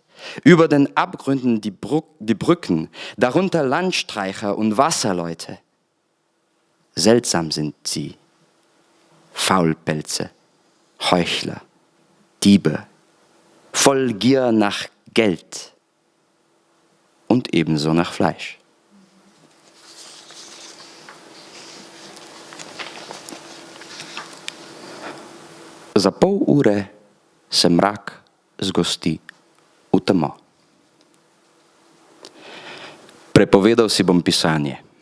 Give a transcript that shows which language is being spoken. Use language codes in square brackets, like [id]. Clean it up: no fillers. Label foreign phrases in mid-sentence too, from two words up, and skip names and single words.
[de] Über den Abgründen die Brücken, darunter Landstreicher und Wasserleute. Seltsam sind sie, Faulpelze, Heuchler, Diebe, voll Gier nach Geld und ebenso nach Fleisch. [sl] Za pol ure se mrak zgosti v temo. Prepovedal si bom pisanje.